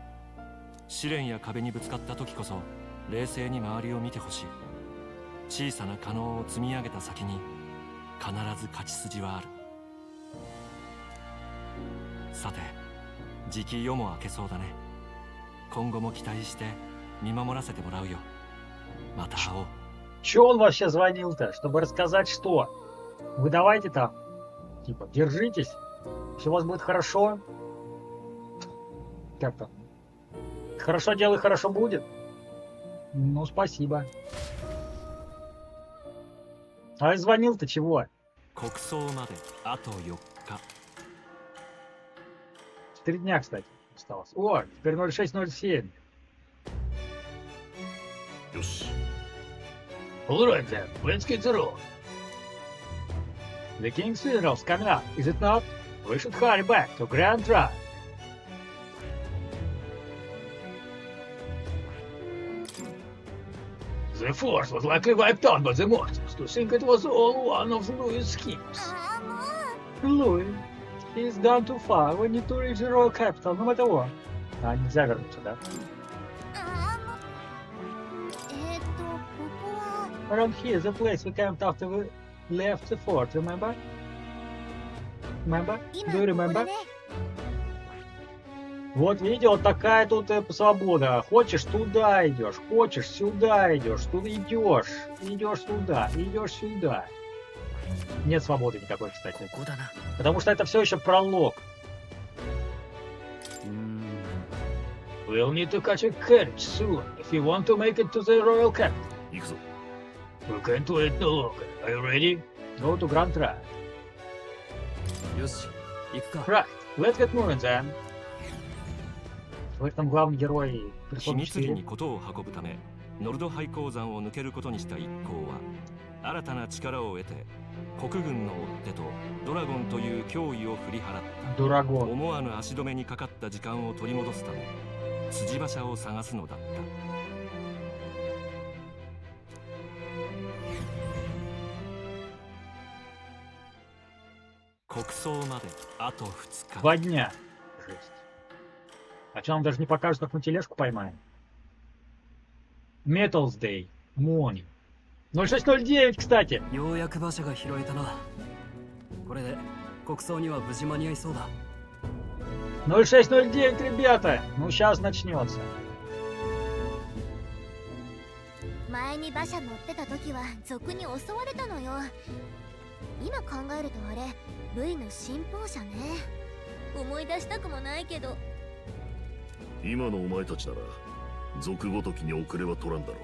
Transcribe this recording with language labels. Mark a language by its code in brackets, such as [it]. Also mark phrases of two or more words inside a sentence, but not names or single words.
[ja] 試練や壁にぶつかった時こそ冷静に周りを見てほしい。小さな可能を積み上げた先に必ず勝ち筋はある。さて、じき夜も明けそうだね。今後も期待して見守らせてもらうよ。また会おう。 [ru] Чё он вообще звонил-то? Чтобы рассказать что? Вы давайте там, типа, держитесь, все у вас будет хорошо. Как-то. Хорошо делай, хорошо будет. Ну, спасибо. А звонил-то чего? [ja] 国葬まであと4日。 [ru] 4 дня, кстати, осталось. О, теперь 0607. [ja] よし。 [en] Alright then, let's get the road. The king's funeral's coming up, is it not? We should hurry back to Grand Drive. The force was likely wiped out by the monsters. To think it was all one of Louis' schemes. [ja] ああもう [en] Louis, he's gone too far. We need to reach the royal capital, no matter what. [ru] А, нельзя вернуться, да? [ja] ああもうここは [en] Around here, the place we camped after we left the fort, remember? Remember? [ja] 今 [en] Do you [ja] ここ [en] remember? [ja] だね [ru] Вот видите, вот такая тут свобода. Хочешь туда идешь, хочешь сюда идешь, туда идешь, идешь туда, идешь сюда. Нет свободы никакой, кстати. [ja] ここだな。 [ru] Потому что это все еще пролог. [en] We'll need to catch a carriage soon if you want to make it to the royal capital. [ja] 行くぞ。 [en] We can't wait no longer. Are you ready? Go to Grand Drive. [ja] よし、行くか。 [en] Right, let's get moving then. [ru] В этом главный герой [ja] 秘密裏 [ru] персона [ja] に 4. 事を運ぶためノルド廃鉱山を抜けることにした一行は新たな力を得て国軍の追っ手とドラゴンという脅威を振り払った [ru] Дурагон. [ja] 思わぬ足止めにかかった時間を取り戻すため辻馬車を探すのだった国葬まであと2日 [ru] 2 дня. Жесть. А что, нам даже не покажут, как мы тележку поймаем? [en] Metals Day. Morning. 0609, [ru] кстати. [ja] ようやく馬車が拾えたな。これで国葬には無事間に合いそうだ。 [ru] 0609, ребята. Ну, сейчас начнется. [ja] 前に馬車乗ってた時は賊に襲われたのよ。今考えるとあれルイの信奉者ね。思い出したくもないけど。今のお前たちなら賊ごときに遅れは取らんだろう。